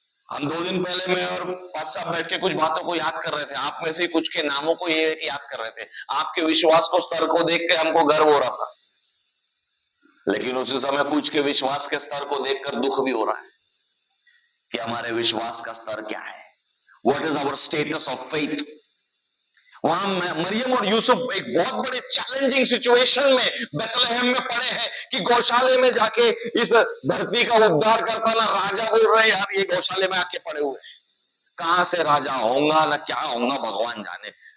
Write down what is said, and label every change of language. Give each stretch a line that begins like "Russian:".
Hindi: हम 2 दिन पहले मैं और पास बैठ के कुछ बातों को याद कर रहे थे। आप में से कुछ के नामों को ये याद कर रहे थे। आपके विश्वास को स्तर को देख के हमको गर्व हो रहा था, लेकिन उसी समय कुछ के विश्वास के स्तर को देखकर दुख भी हो रहा है कि हमारे विश्वास का स्तर क्या है।
English: What is our status of faith.
Hindi: वहां मरियम और यूसुफ एक बहुत बड़े चैलेंजिंग सिचुएशन में बेथलेहम में पड़े हैं कि गौशाले में जाके इस धरती का उद्धार करता ना राजा बोल रहे हैं, यार ये गौशाले में आके पड़े हुए हैं, कहां से राजा होऊंगा ना क्या होऊंगा भगवान जाने।